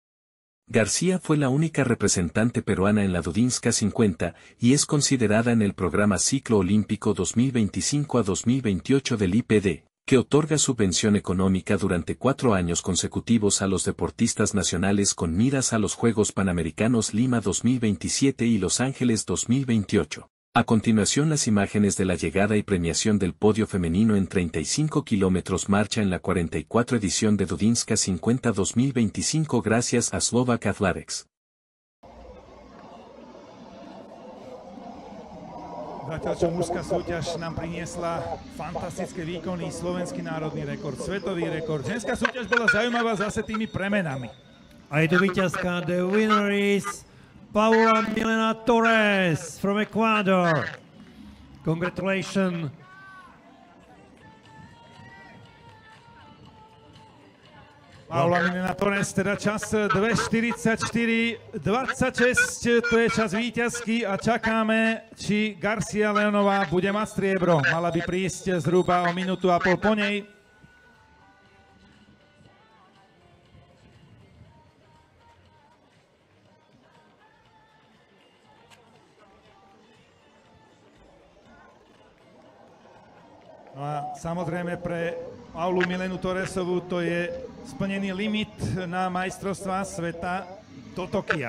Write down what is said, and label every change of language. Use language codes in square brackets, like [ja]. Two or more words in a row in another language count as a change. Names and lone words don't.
[es] García fue la única representante peruana en la Dudinska 50 y es considerada en el programa Ciclo Olímpico 2025 a 2028 del IPD, que otorga subvención económica durante 4 años consecutivos a los deportistas nacionales con miras a los Juegos Panamericanos Lima 2027 y Los Ángeles 2028. A continuación, las imágenes de la llegada y premiación del podio femenino en 35 kilómetros marcha en la 44 edición de Dudinska 50 2025 gracias a Slovak Athletics. [sk] Zatiaľ čo mužská súťaž nám priniesla fantastické výkony, slovenský národný rekord, svetový rekord. Ženská súťaž bola zaujímavá zase tými premenami. A je to víťazka, [en] the winner is Paula Milena Torres from Ecuador. Congratulations. [sk] Paula Milena Torres, teda čas 2:44:26, to je čas víťazky a čakáme, či Garcia Leonová bude mať striebro. Mala by prísť zhruba o 1,5 minúty po nej. No a samozrejme pre Paulu Milenu Torresovú to je splnený limit na majstrovstvá sveta do Tokia.